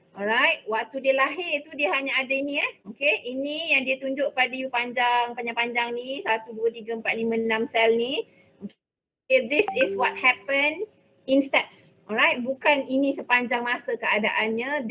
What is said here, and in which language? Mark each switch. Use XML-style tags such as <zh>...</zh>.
<ms>Alright, waktu dia lahir tu dia hanya ada ni Okay, ini yang dia tunjuk pada you panjang-panjang ni 1, 2, 3, 4, 5, 6 sel ni.</ms> <en>Okay, this is what happened in steps.</en> <ms>Alright, bukan ini sepanjang masa keadaannya.</ms>